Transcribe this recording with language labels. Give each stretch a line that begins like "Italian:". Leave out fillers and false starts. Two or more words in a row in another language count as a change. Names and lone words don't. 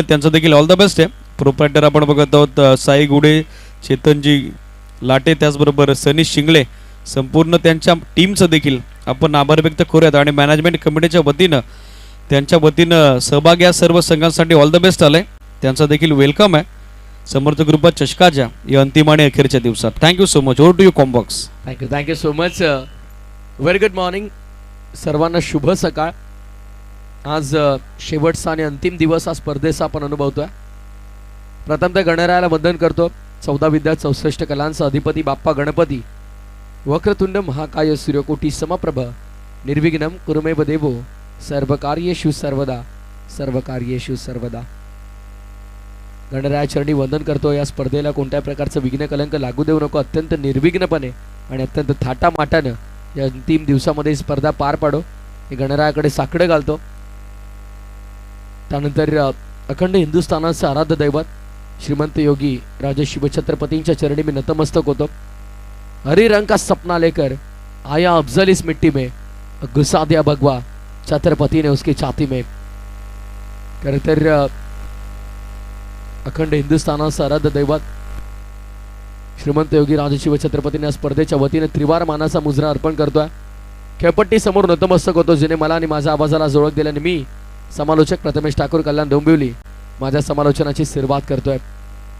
Marathi: त्यांचं देखील
English: all the best
Marathi: आहे. प्रोप्रायटर आपण बघत आहोत साई गुडे, चेतनजी लाटे, त्याचबरोबर सनी शिंगळे, संपूर्ण त्यांच्या टीमचं देखील आपण आभार व्यक्त करूयात. आणि मॅनेजमेंट कमिटीच्या वतीनं त्यांच्या वतीनं सहभागी या सर्व संघांसाठी
English: all the best
Marathi: आलंय. त्यांचा देखील वेलकम आहे समर्थ ग्रुपा चषकाच्या या अंतिम आणि अखेरच्या दिवसात.
English: thank you so much. over to you Combox. thank you so much. very good morning
Marathi: सर्वांना, शुभ सकाळ. आज शेवटचा आणि अंतिम दिवस हा स्पर्धेचा आपण अनुभवतोय. प्रथमतः गणरायाला वंदन करतो. 14 विद्या 64 कलांचा अधिपती बाप्पा गणपती,
Sanskrit: वक्रतुंड महाकाय सूर्यकोटी समप्रभ, निर्विघ्नं कुरुमेव देवो, सर्वकार्येषु सर्वदा, सर्वकार्येषु सर्वदा.
Marathi: गणरायाचरणी वंदन करतो. या स्पर्धेला कोणत्या प्रकारचं विघ्न कलंक लागू देऊ नको. अत्यंत निर्विघ्नपणे आणि अत्यंत थाटामाटानं या अंतिम दिवसामध्ये स्पर्धा पार पाडो हे गणरायाकडे साकडं घालतो. त्यानंतर अखंड हिंदुस्थानाचं आराध्य दैवत श्रीमंत योगी राजे शिवछत्रपतींच्या चरणी मी नतमस्तक होतो.
Hindi: हरी रंग का सपना लेकर आया अफजल इस मिट्टी में, घुसा दिया भगवा छत्रपति ने उसकी छाती में.
Marathi: खरं तर अखंड हिंदुस्थानाचं आराध्य दैवत श्रीमंत योगी राजे शिवछत्रपतींनी या स्पर्धेच्या वतीने त्रिवार मानाचा मुजरा अर्पण करतोय. खेळपट्टी समोर नतमस्तक होतो, जिने मला आणि माझ्या आवाजाला जोडक दिल्याने मी समालोचक प्रथमेश ठाकूर कल्याण डोंबिवली माझ्या समालोचनाची सुरुवात करतोय.